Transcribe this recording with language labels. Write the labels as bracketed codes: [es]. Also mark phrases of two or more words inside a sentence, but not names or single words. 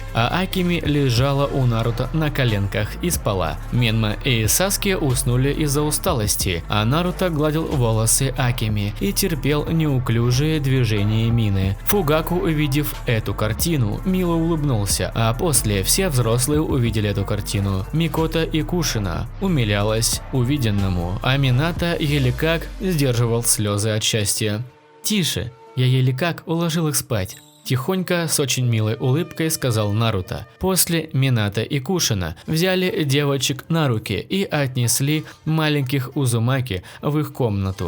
[ru] А Акими лежала у Наруто на коленках и спала. Менма и Саски уснули из-за усталости, а Наруто гладил волосы Акими и терпел неуклюжие движения Мины. Фугаку, увидев эту картину, мило улыбнулся, а после все взрослые увидели эту картину. Микото и Кушина умилялись увиденному, а Минато еле как сдерживал слезы от счастья. «Тише, я еле как уложил их спать», – тихонько с очень милой улыбкой сказал Наруто. После Минато и Кушина взяли девочек на руки и отнесли маленьких Узумаки в их комнату.